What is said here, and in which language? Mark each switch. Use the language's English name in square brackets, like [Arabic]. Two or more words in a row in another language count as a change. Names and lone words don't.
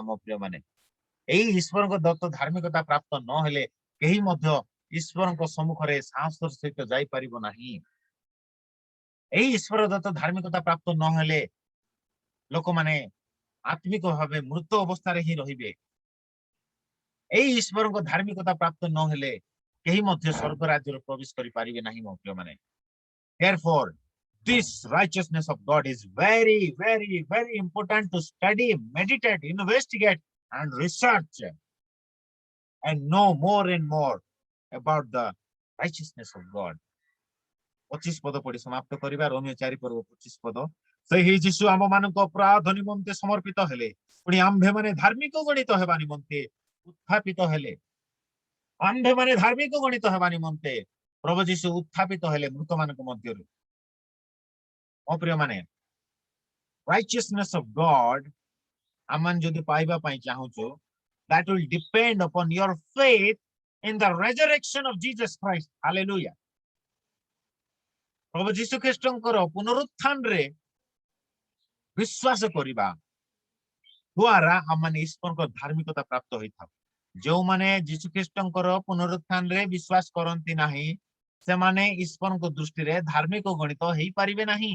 [Odia] ମୋ ପ୍ରିୟ ମାନେ, ଏଇ ଈଶ୍ୱରଙ୍କ ଦତ୍ତ ଧାର୍ମିକତା ପ୍ରାପ୍ତ ନହେଲେ କେହି ମଧ୍ୟ ଈଶ୍ୱରଙ୍କ ସମ୍ମୁଖରେ ସାହସର ସହିତ ଯାଇପାରିବ ନାହିଁ। ଏଇ ଈଶ୍ୱର ଦତ୍ତ ଧାର୍ମିକତା ପ୍ରାପ୍ତ ନହେଲେ ଲୋକମାନେ ଆତ୍ମିକ ଭାବେ ମୃତ ଅବସ୍ଥାରେ ହିଁ ରହିବେ। ଏଇ ଈଶ୍ୱରଙ୍କ ଧାର୍ମିକତା ପ୍ରାପ୍ତ ନହେଲେ କେହି ମଧ୍ୟ ସ୍ୱର୍ଗ ରାଜ୍ୟରେ ପ୍ରବେଶ କରିପାରିବେ ନାହିଁ। ମୋ ପ୍ରିୟ ମାନେ, [English] therefore this righteousness of God is very, very, very important to study, meditate, investigate and research and know more and more about the righteousness of God. [Odia] 25 ପଦ ପଢି ସମାପ୍ତ କରିବା। ରୋମିଓ 4 ପର୍ବ 25 ପଦ। ସେହି ଯୀଶୁ ଆମ ମାନଙ୍କ ଅପରାଧ ନିମନ୍ତେ ସମର୍ପିତ ହେଲେ, ପୁଣି ଆମ୍ଭେମାନେ ଧାର୍ମିକ ଗଣିତ ହେବା ନିମନ୍ତେ ଉତ୍ଥାପିତ ହେଲେ। ଆମ୍ଭେମାନେ ଧାର୍ମିକ ଗଣିତ ହେବା ନିମନ୍ତେ ପ୍ରଭୁ ଯୀଶୁ ଉତ୍ଥାପିତ ହେଲେ ମୃତମାନଙ୍କ ମଧ୍ୟରୁ। ମୋ ପ୍ରିୟ ମାନେ, [English] righteousness of God [Odia] ଆମେ ଯଦି ପାଇବା ପାଇଁ ଚାହୁଁଛୁ, [English] that will depend upon your faith in the resurrection of Jesus Christ. Hallelujah. [Odia] ପ୍ରଭୁ ଯୀଶୁ ଖ୍ରୀଷ୍ଟଙ୍କର ପୁନରୁତ୍ଥାନରେ ବିଶ୍ୱାସ କରିବା ଦ୍ୱାରା ଆମେ ଈଶ୍ୱରଙ୍କ ଧାର୍ମିକତା ପ୍ରାପ୍ତ ହୋଇଥାଉ। ଯେଉଁମାନେ ଯୀଶୁ ଖ୍ରୀଷ୍ଟଙ୍କର ପୁନରୁତ୍ଥାନରେ ବିଶ୍ୱାସ କରନ୍ତି ନାହିଁ, ସେମାନେ ଈଶ୍ୱରଙ୍କ ଦୃଷ୍ଟିରେ ଧାର୍ମିକ ଗଣିତ ହେଇପାରିବେ ନାହିଁ।